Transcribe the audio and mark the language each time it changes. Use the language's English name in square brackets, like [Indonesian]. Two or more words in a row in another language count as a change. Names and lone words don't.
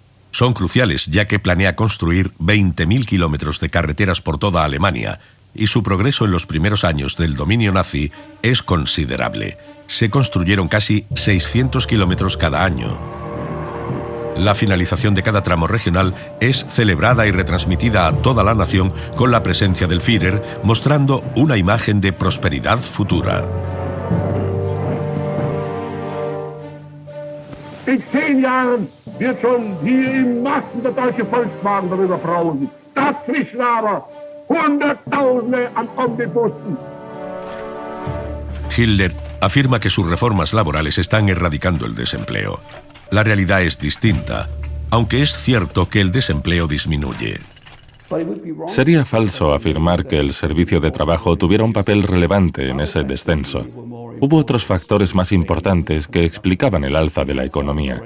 [Spanish] Son cruciales ya que planea construir 20.000 kilómetros de carreteras por toda Alemania, y su progreso en los primeros años del dominio nazi es considerable. Se construyeron casi 600 kilómetros cada año. La finalización de cada tramo regional es celebrada y retransmitida a toda la nación con la presencia del Führer, mostrando una imagen de prosperidad futura. [German] In 10 Jahren wird schon hier in Massen der deutsche Volkswagen darüber brausen. Dazwischen aber Hunderttausende an Omnibussen. [Spanish] Hitler afirma que sus reformas laborales están erradicando el desempleo. La realidad es distinta, aunque es cierto que el desempleo disminuye. Sería falso afirmar que el servicio de trabajo tuviera un papel relevante en ese descenso. Hubo otros factores más importantes que explicaban el alza de la economía.